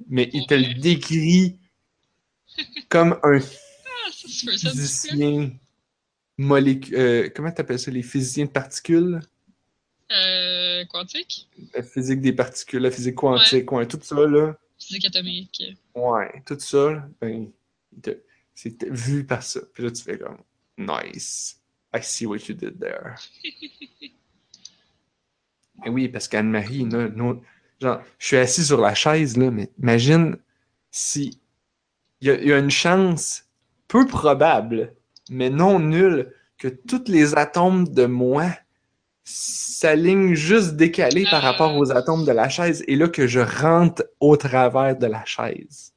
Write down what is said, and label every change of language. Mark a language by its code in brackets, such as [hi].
[fr] Mais il te le décrit comme un physicien comment t'appelles ça, les physiciens de particules? Quantique? La physique des particules, la physique quantique, ouais. Ouais, tout ça, là. Physique atomique. Ouais, tout ça, ben, c'est vu par ça. Puis là, tu fais comme, [en] nice, I see what you did there. [fr] Mais oui, parce qu'Anne-Marie, genre, je suis assis sur la chaise, là, mais imagine si il y a une chance peu probable, mais non nulle, que tous les atomes de moi s'alignent juste décalés par rapport aux atomes de la chaise, et là que je rentre au travers de la chaise.